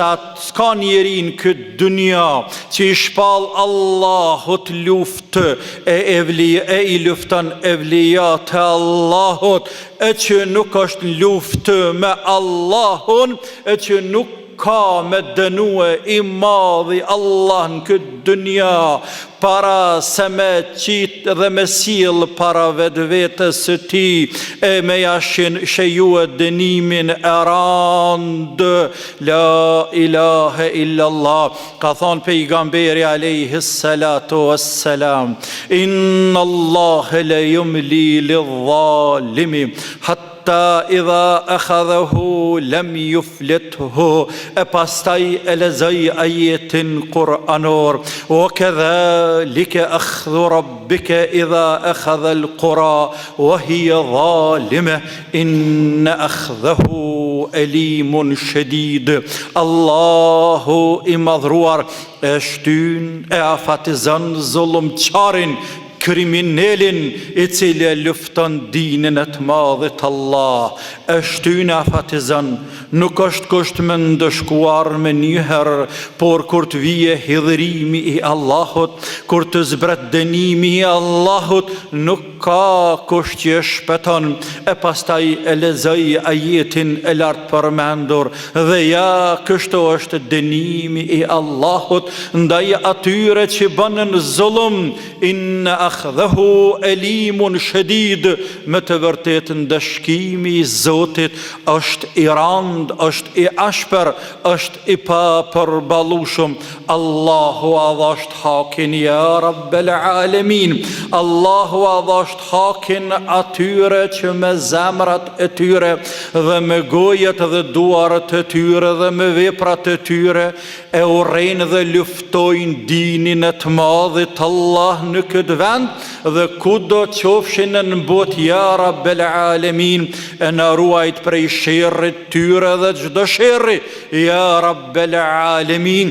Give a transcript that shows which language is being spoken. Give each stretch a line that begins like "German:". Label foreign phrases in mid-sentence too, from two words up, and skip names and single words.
Albanian: atë s'ka njeri në këtë dunia që i shpal Allahut luftë e i lufton evlijat e Allahut, e që nuk është luftë me Allahun, e që nuk ka me dënue i madhi Allah në këtë dunia, para se me qitë dhe me silë para vetë vetës së ti, e me jashin shejue dënimin e randë.
Arabic: لا إله إلا الله.
Albanian: Ka thonë pejgamberi
Arabic: عليه الصلاة والسلام, إن الله ليملي للظالم إذا أخذه لم يفلته.
Albanian: E pastaj e lezoj ajetin Kur'anor,
Arabic: وكذلك أخذ ربك إذا أخذ القرى وهي ظالمة إن أخذه أليم شديد.
Albanian: Allahu i madhruar e shtyn, e afatizon zullumçarin, kriminelin i cili lufton dinin e të madhit Allah, e shtyn e afatizon. Nuk është kusht me ndëshkuar me njëherë, por kur të vije hidhërimi i Allahut, kur të zbret dënimi i Allahut, nuk ka kusht që shpeton. E pastaj e lezoj ajetin e lartë përmendur, dhe ja, kështu është dënimi i Allahut ndaj atyre që bënën zullum,
Arabic: إن أخذه أليم شديد.
Albanian: Me të vërtet ndëshkimi i Zotit është i rand, është i ashper, është i papërballueshëm. Allahu adhasht hakin
Arabic: يا رب العالمين.
Albanian: Allahu adhasht hakin atyre që me zemrat e tyre dhe me gojet dhe duaret e tyre dhe me veprat e tyre e urrejnë dhe luftojnë dinin e të madhit Allah në këtë vend dhe kudo qofshin në botë,
Arabic: يا رب العالمين,
Albanian: e na ruajt prej sherrit tyre dhe çdo sherri,
Arabic: يا رب العالمين.